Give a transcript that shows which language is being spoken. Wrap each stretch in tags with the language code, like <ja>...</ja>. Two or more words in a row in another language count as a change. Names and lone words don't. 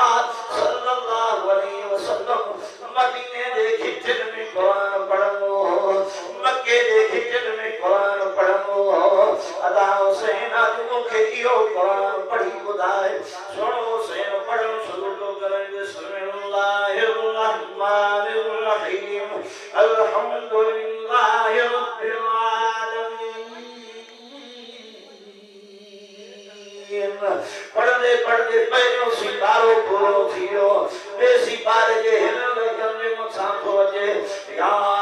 <ar>صلى الله عليه وسلم</ar> <sd>मदीने जे खिचड़ में कुरान पढ़ंदो हो मक्के जे खिचड़ में कुरान पढ़ंदो हो अदा हुसैन अज मूंखे इहो कुरान पढ़ी ॿुधाए सुणो हुसैन पढ़णु शुरू थो करे</sd> <ar>بسم الله الرحمن الرحيم الحمد لله رب</ar> <sd>आलमीन पढ़ंदे पढ़ंदे पहिरियों सिपारो पूरो थी वियो ॿिए सिपारे जे हिन लॻनि जे मथां थो अचे या</sd>